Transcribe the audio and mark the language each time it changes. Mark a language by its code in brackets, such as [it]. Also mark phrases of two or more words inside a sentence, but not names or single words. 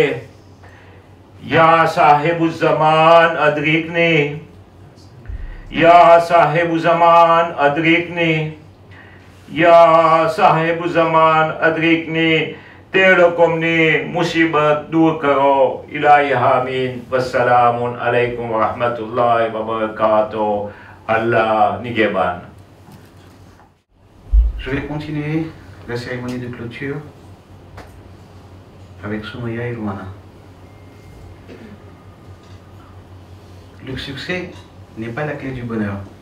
[ar] يا صاحب الزمان أدركني، يا صاحب الزمان أدركني، يا صاحب الزمان أدركني. [gu] તે લોકોની મુસીબત દૂર કરો. [ar] إلهي آمين. والسلام عليكم ورحمة الله وبركاته. [ur] اللہ نگہبان. [fr] Je vais continuer la cérémonie de clôture avec Soumaya et Louana. Le succès n'est pas la clé du bonheur.